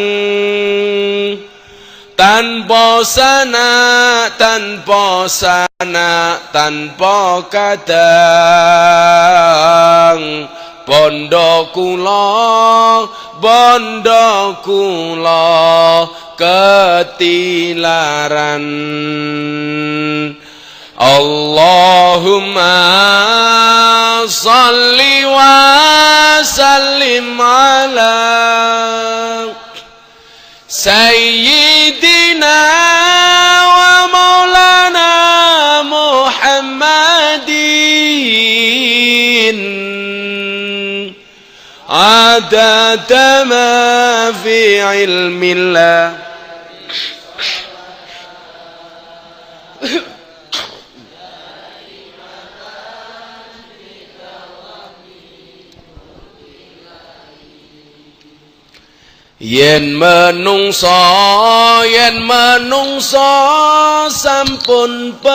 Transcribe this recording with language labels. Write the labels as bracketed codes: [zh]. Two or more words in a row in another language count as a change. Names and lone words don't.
[jv] tanpa kadang bondo kula ketilaran [ar] اللهم صل وسلم على سيدنا ومولانا محمد عدد ما في علم الله [jv] yen menungso sampun